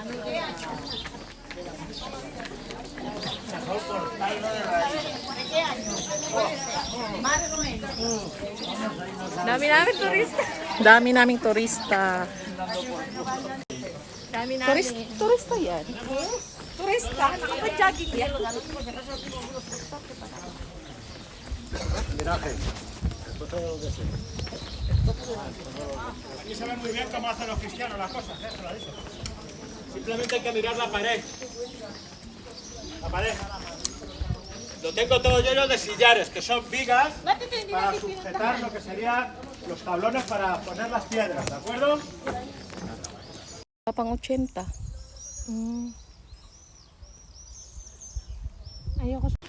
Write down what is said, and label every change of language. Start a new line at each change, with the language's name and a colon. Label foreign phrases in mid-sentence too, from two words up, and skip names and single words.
Filipino: Dami namin turista. Dami naming turista. Dami namin. Turista yan. Turista? Nakapag-jogging yan.
Spanish: Aquí se ve muy bien cómo hacen los cristianos las cosas, se lo he dicho. Simplemente hay que mirar la pared. La pared. Lo tengo todo lleno de sillares, que son vigas para sujetar lo que serían los tablones para poner las piedras, ¿de acuerdo?
Filipino: Pang 80. Ayoko.